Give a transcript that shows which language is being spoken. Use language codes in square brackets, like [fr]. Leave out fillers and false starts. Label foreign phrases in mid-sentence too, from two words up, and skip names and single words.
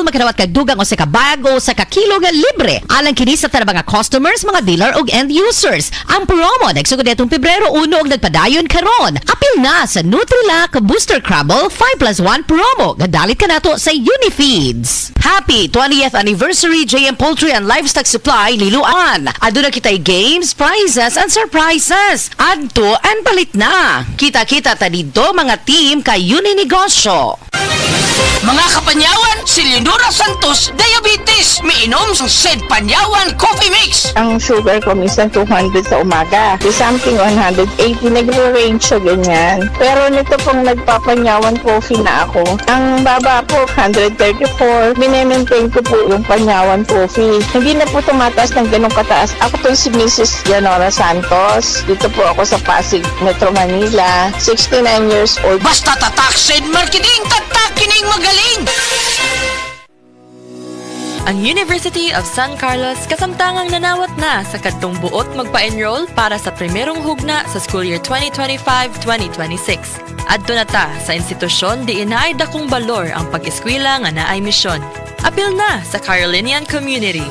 [ceb] Magkanawat kag dugang o sa ka bag o sa ka kilo nga libre. Alang kini sa tanang mga customers, mga dealer o [en] end users. [ceb] Ang promo nagsugod itong Pebrero 1 og nagpadayon karon. Apil na sa Nutrilak Booster Crumble 5+1 promo. Gadalit ka nato sa Unifeeds. [en] Happy 20th anniversary JM Poultry and Livestock Supply Liloan. [ceb] Aduna kitay [en] games, prizes and surprises. [ceb] Adto and palit na. Kita-kita ta dito mga team kay Uninegosyo. Mga kapanyawan, si Leonora Santos, diabetes. Miinom sa Sed Panyawan Coffee Mix. [tl] Ang sugar ko minsan 200 sa umaga. Di something 180, nagre-range siya ganyan. Pero nito pong nagpapanyawan coffee na ako. Ang baba po, 134. Minemaintain ko po yung panyawan coffee. Hindi na po tumataas ng ganong kataas. Ako to si Mrs. Leonora Santos. Dito po ako sa Pasig, Metro Manila. 69 years old. Basta tatak Sed Marketing, tatak kining magaling. [ceb] Ang University of San Carlos kasamtangang nanawat na sa kadtong buot magpa-enroll para sa primerong hugna sa school year 2025-2026. Adto na ta sa institusyon di inaay dakong balor ang pag-eskwela nga naay misyon. Apil na sa Carolinian Community.